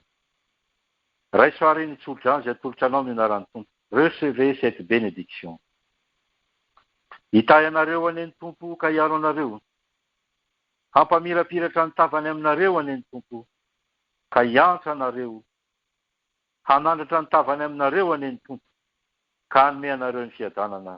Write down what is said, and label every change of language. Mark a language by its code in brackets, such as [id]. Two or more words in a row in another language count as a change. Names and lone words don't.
[mg] Raisoary ny tsodrano izay atolotra anao ny anaran'ny tompo. [fr] Recevez cette bénédiction. [mg] Hitahy anareo aneny tompo ka hiaro anareo. Hampamirapiratra ny tavany aminareo aneny tompo ka hiantra anareo. Hanandratra ny tavany aminareo aneny tompo ka hanome anareo ny fiadanana.